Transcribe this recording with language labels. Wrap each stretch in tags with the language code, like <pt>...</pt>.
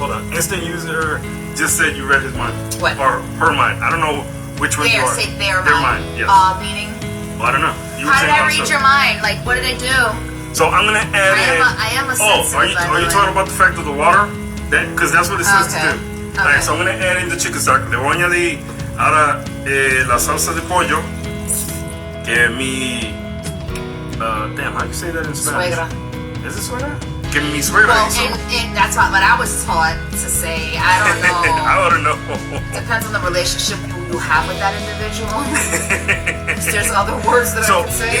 <en>Instant user just said you read his mind. What? Or her mind. I don't know which one you are. Say their mind. Yes. Meaning? Well, I don't know. How did I read your mind? Like, what did I do? So I'm gonna add I am a sensitive. Are you talking about the fact of the water? Because that's what it says to do. Okay. Alright, so I'm gonna add in the chicken stock.</en> <es>Le voy a añadir ahora la salsa de pollo. Que mi</es> <en>damn, how do you say that in Spanish?</en> <es>Suegra.</es> <en>Is it</en> <es>suegra? Que mi suegra hizo.</es> <en>And that's what I was taught to say. I don't know. I don't know. Depends on the relationship you have with that individual. There's other words that I can say.</en>